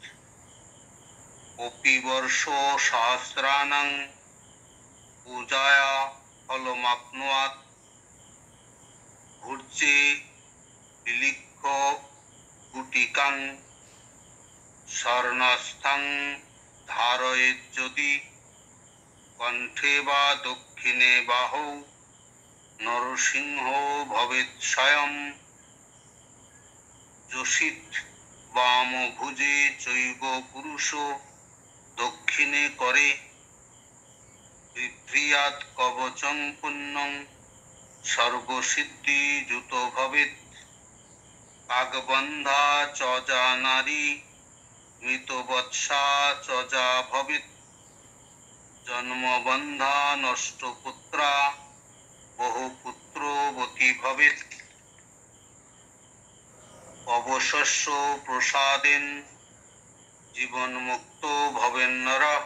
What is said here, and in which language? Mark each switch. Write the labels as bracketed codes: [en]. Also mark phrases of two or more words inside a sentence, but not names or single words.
[sa] অপি বর্ষ সহস্রাণং পূজায়া ফলমাপ্নুয়াৎ ভূর্জে বিলিক্ষ গুটিকাং স্বর্ণস্থং ধারয়েৎ যদি কণ্ঠে বা দক্ষিণে বাহু নরসিংহ ভবেৎ স্বয়ং যোষিত বামভুজে চৈব পুরুষ দক্ষিণে করে বিভ্রিয়াৎ কবচং পুণ্যং সর্বসিদ্ধি যুত ভবেৎ কাকবন্ধা চ যা নারী মৃতবৎসা চ যা ভবেৎ জন্মবন্ধা নষ্ট পুত্রা বহুপুত্রবতী ভবেৎ অবশস্য প্রসাদেন জীবন্মুক্ত ভবেন নর